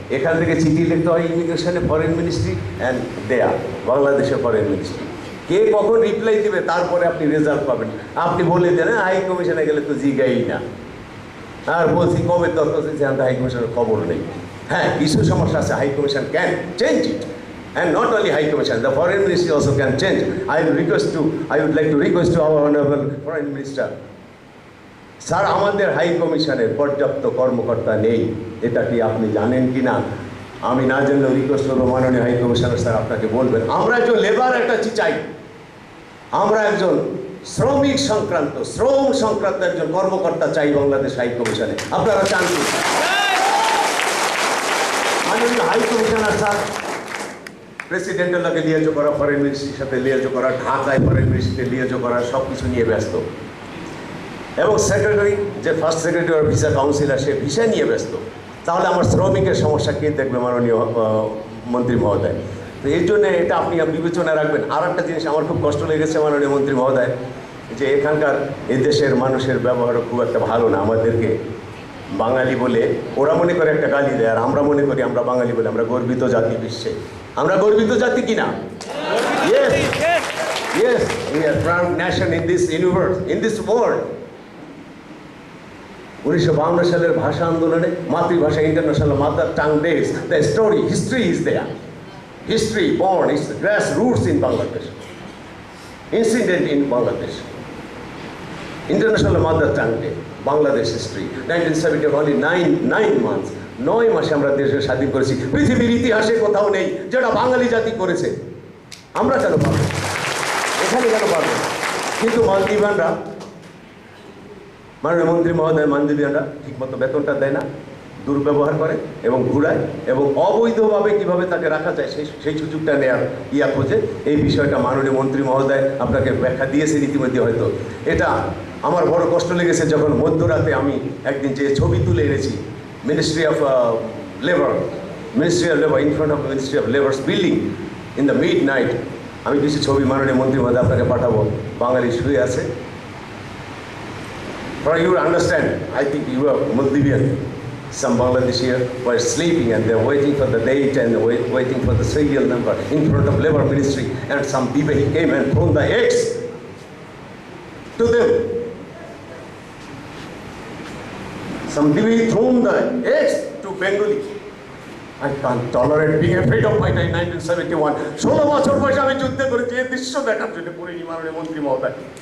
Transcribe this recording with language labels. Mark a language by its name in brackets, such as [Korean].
[Bangla] এখান থেকে চিঠি লিখতে হয় ইমিগ্রেশনে, ফরেন মিনিস্ট্রি অ্যান্ড দেয়া বাংলাদেশে ফরেন মিনিস্ট্রি। কে কখন রিপ্লাই দেবে তারপরে আপনি রেজাল্ট পাবেন। আপনি বলে দেন হাই কমিশনে গেলে তো জিগাই না, আর বলছি কবে দরকার হাই কমিশনের খবর নেই। হ্যাঁ, কিছু সমস্যা আছে, [English] High commission can change it And not only High Commission, the Foreign Ministry also can change. I would like to request to our Honorable Foreign Minister, [Bangla] sir আমাদের হাই কমিশনের পর্যাপ্ত কর্মকর্তা নেই, এটা কি আপনি জানেন কি না? আমি না জানলেও রিকোয়েস্ট করবো মাননীয় হাই কমিশনার স্যার আপনাকে বলবেন, আমরা একজন লেবার অ্যাটাচি চাই, আমরা একজন শ্রমিক সংক্রান্ত শ্রম সংক্রান্ত একজন কর্মকর্তা চাই বাংলাদেশ হাই কমিশনে। আপনারা চান কি? মাননীয় হাই কমিশনার স্যার প্রেসিডেন্টের লগে লিয়াজো করা, ফরেন মিনিস্ট্রির সাথে লিয়াজো করা, ঢাকায় ফরেন মিনিস্ট্রিতে লিয়াজো করা, সব কিছু নিয়ে ব্যস্ত। এবং সেক্রেটারি, যে first secretary of visa councillor, say visa নিয়ে ব্যস্ত। তাহলে আমার শ্রমিকের সমস্যা কে দেখবে মাননীয় মন্ত্রী মহোদয়? তো এই জন্য এটা আপনি বিবেচনা রাখবেন। আর একটা জিনিস আমার খুব কষ্ট লেগেছে মাননীয় মন্ত্রী মহোদয়, যে এখানকার এই দেশের মানুষের ব্যবহারও খুব একটা ভালো না। আমাদেরকে বাঙালি বলে ওরা মনে করে একটা গালি দেয়, আর আমরা মনে করি আমরা বাঙালি বলে আমরা গর্বিত জাতি বিশ্বে। আমরা গর্বিত জাতি কিনা? [English] Yes, yes, we are proud nation in this universe, in this world. [Bangla] 1952 সালের ভাষা আন্দোলনে মাতৃভাষা [English] international mother tongue days, the story, history is there, history born, its grass roots in Bangladesh, incident in Bangladesh, International Mother Tongue Day, Bangladesh history, 1970, only 9 months, [Bangla] 9 মাসে আমরা দেশকে স্বাধীন করেছি। পৃথিবীর ইতিহাসে কোথাও নেই যেটা বাঙালি জাতি করেছে। আমরা কেন পারবো? এখানে কেন পারবো? কিন্তু মালদ্বীপানরা, মাননীয় মন্ত্রী মহোদয়, মালদ্বীপানরা ঠিকমতো বেতনটা দেয় না, দুর্ব্যবহার করে এবং ঘুরায়, এবং অবৈধভাবে কিভাবে তাকে রাখা যায় সেই সুযোগটা নেওয়ার খোঁজে। এই বিষয়টা মাননীয় মন্ত্রী মহোদয় আপনাকে ব্যাখ্যা দিয়েছেন ইতিমধ্যে হয়তো। এটা আমার বড় কষ্ট লেগেছে যখন মধ্যরাতে আমি একদিন যে ছবি তুলে এনেছি ministry of labour, [English] In front of ministry of labour's building in the midnight. [Bangla] আমি কিছু ছবি মাননীয় মন্ত্রী মহোদয় আপনাকে পাঠাবো। বাঙালি শুয়ে আছে। [English] For you to understand, I think you are Maldivian. Some Bangladeshi were sleeping and they're waiting for the date and waiting for the serial number in front of Labour Ministry, and some people he came and thrown the eggs to them. Some people he thrown the eggs to Bengali. I can't tolerate being a freedom fighter in 1971. [Bangla] 16 বছর বয়সে আমি যুদ্ধ করেছি এই দৃশ্য দেখার জন্য করিনি মাননীয় মন্ত্রী মহোদয়।